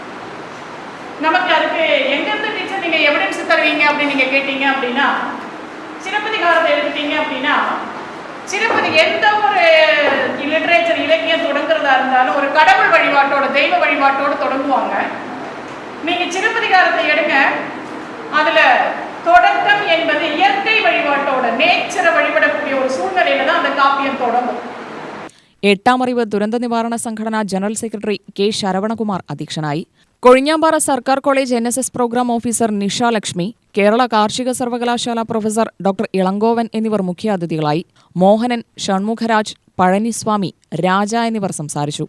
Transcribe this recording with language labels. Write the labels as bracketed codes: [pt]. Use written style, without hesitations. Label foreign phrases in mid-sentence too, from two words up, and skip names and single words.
[ta] நமக்கு அதுக்கு எங்கேருந்து டீச்சர் நீங்கள் எவிடன்ஸ் தருவீங்க அப்படின்னு நீங்கள் கேட்டீங்க அப்படின்னா, சிலப்பதிகாரத்தை எடுத்துட்டீங்க அப்படின்னா, சிலப்பதி எந்த ஒரு லிட்ரேச்சர் இலக்கியம் தொடங்குறதா இருந்தாலும் ஒரு கடவுள் வழிபாட்டோட, தெய்வ வழிபாட்டோடு தொடங்குவாங்க. நீங்கள் சிலப்பதிகாரத்தை எடுங்க, அதில் தொடக்கம் என்பது இயற்கை வழிபாட்டோட, நேச்சரை வழிபடக்கூடிய ஒரு சூழ்நிலையில தான் அந்த காப்பியம் தொடங்கும். [ml] എട്ടാം അറിവ് ദുരന്ത നിവാരണ സംഘടന ജനറൽ സെക്രട്ടറി കെ ശരവണകുമാർ അധ്യക്ഷനായി. കൊഴിഞ്ഞാമ്പാറ സർക്കാർ കോളേജ് NSS പ്രോഗ്രാം ഓഫീസർ നിഷ ലക്ഷ്മി, കേരള കാർഷിക സർവകലാശാല പ്രൊഫസർ ഡോക്ടർ ഇളങ്കോവൻ എന്നിവർ മുഖ്യാതിഥികളായി. മോഹനൻ, ഷൺമുഖരാജ്, പഴനിസ്വാമി, രാജ എന്നിവർ സംസാരിച്ചു.